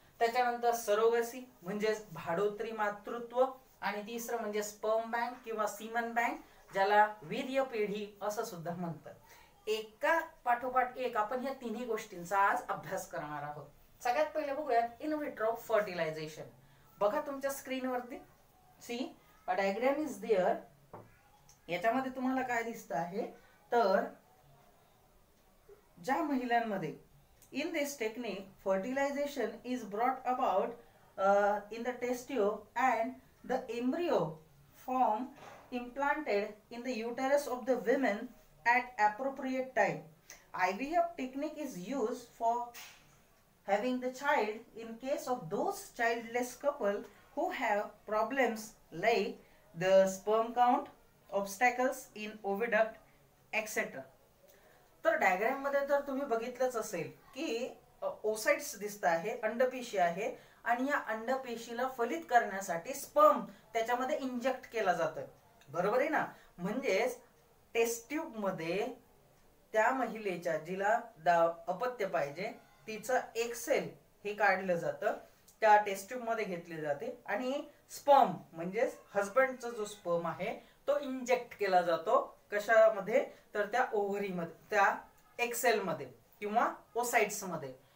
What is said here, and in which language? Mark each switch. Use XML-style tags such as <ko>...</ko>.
<mr>त्याच्यानंतर सरोगसी म्हणजेच भाडोत्री मातृत्व, आणि तिसरं म्हणजे स्पर्म बँक किंवा सीमन बँक ज्याला वीर्य पेढी असं सुद्धा म्हणतात. एका पाठोपाठ एक आपण ह्या तिन्ही गोष्टींचा आज अभ्यास करणार आहोत. सगळ्यात पहिले बघूयात इन विट्रो फर्टिलायझेशन. बघा तुमच्या स्क्रीनवरती,</mr> <en>See a diagram is there.</en> <mr>याच्यामध्ये तुम्हाला काय दिसतं आहे, तर ज्या महिलांमध्ये</mr> <en>in this technique fertilization is brought about in the test tube and the embryo form implanted in the uterus of the women at appropriate time. IVF technique is used for having the child in case of those childless couple who have problems like the sperm count, obstacles in oviduct, etc.</en> <mr>तर diagram मध्ये तर तुम्ही बघितलंच असेल की oocytes दिसत आहे, अंडपेशी आहे, आणि या अंडपेशीला फलित करण्यासाठी स्पर्म त्याच्यामध्ये इंजेक्ट केला जातोय, बरोबर आहे ना. म्हणजेच टेस्ट ट्यूब मध्ये त्या महिलेच्या जिला अपत्य पाहिजे तिचं एक सेल हे काढलं जातं, त्या टेस्ट ट्यूब मध्ये घेतले जाते आणि स्पर्म म्हणजेच हजबंडचा जो स्पर्म आहे तो इंजेक्ट केला जातो कशामध्ये, तर त्या ओव्हरी मध्ये, त्या एक्सेल मध्ये किंवा ओसाइट्स मध्ये.</mr>